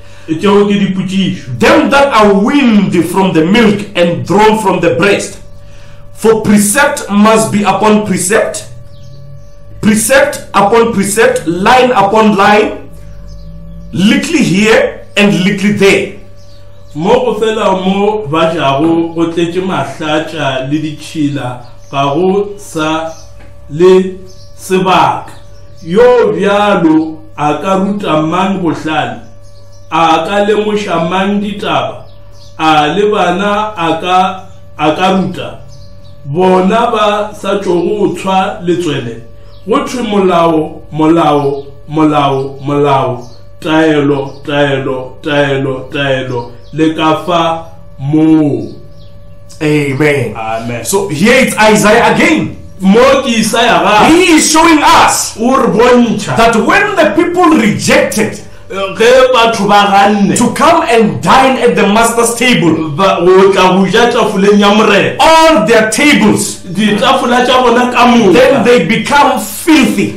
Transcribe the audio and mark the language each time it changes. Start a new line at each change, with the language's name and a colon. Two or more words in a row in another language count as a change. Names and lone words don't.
English: Them that are weaned from the milk and drawn from the breast. For precept must be upon precept, precept upon precept, line upon line, little here and little there.
Northern Sotho: Mo fela mo ba jago go tletse mahlatsa le ditshila ga go sa le sebaka yo bjalo a ka ruta mang bohlale a ka lemoša mang ditaba a le bana a ka ruta bona ba sa tšogo tshwa letswele go thwe molao molao molao molao taelo taelo taelo taelo le ka fa mo.
English: Amen. Amen. So here it's Isaiah again. He is showing us that when the people rejected to come and dine at the master's table, all their tables, then they become filthy.